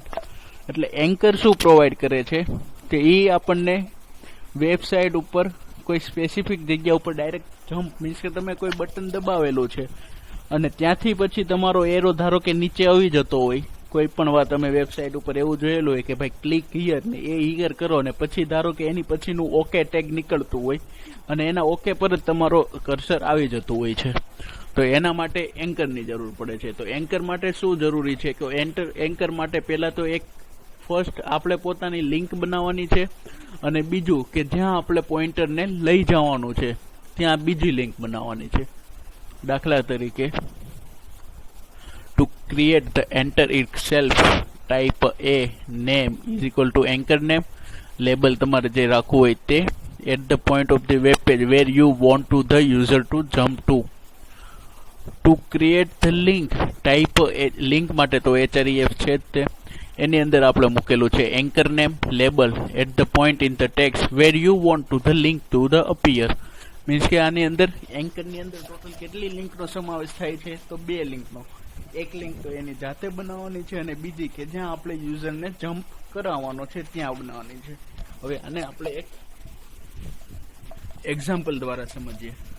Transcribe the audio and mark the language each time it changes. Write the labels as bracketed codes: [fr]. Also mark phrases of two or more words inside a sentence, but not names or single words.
[gu] એટલે એન્કર શું પ્રોવાઈડ કરે છે કે એ આપણને વેબસાઇટ ઉપર કોઈ સ્પેસિફિક જગ્યા ઉપર ડાયરેક્ટ જમ્પ, મીન્સ કે તમે કોઈ બટન દબાવેલું છે અને ત્યાંથી પછી તમારો એરો ધારો કે નીચે આવી જતો હોય, કોઈ પણ વાર તમે વેબસાઇટ ઉપર એવું જોયેલું હોય કે ભાઈ [en] click here [gu] ને એ હિયર કરો ને પછી ધારો કે એની પછીનું ઓકે ટેગ નીકળતું હોય અને એના ઓકે પર જ તમારો કર્સર આવી જતું હોય છે, તો એના માટે એન્કરની જરૂર પડે છે. તો એન્કર માટે શું જરૂરી છે કે એન્કર માટે પહેલા તો એક ફર્સ્ટ આપણે પોતાની લિંક બનાવવાની છે, અને બીજું કે જ્યાં આપણે પોઈન્ટરને લઈ જવાનું છે ત્યાં બીજી લિંક બનાવવાની છે. દાખલા તરીકે, [en] to create the enter itself, type a name is equal to anchor name, label [gu] તમારે જે રાખવું હોય તે, [en] at the point of the web page where you want to the user to jump to. To create the link, type a link [gu] માટે તો href છે જ તે, એની અંદર આપણે મૂકેલું છે [en] anchor name, label at the point in the text where you want to the link to the appear. [gu] મીન્સ કે આની અંદર એન્કરની અંદર ટોટલ કેટલી લિંકનો સમાવેશ થાય છે? તો 2 લિંકનો. એક લિંક તો એની જાતે બનાવવાની છે અને બીજી કે જ્યાં આપણે યુઝરને જમ્પ કરાવવાનો છે ત્યાં બનાવવાની છે. હવે આને આપણે એક એક્ઝામ્પલ દ્વારા સમજીએ.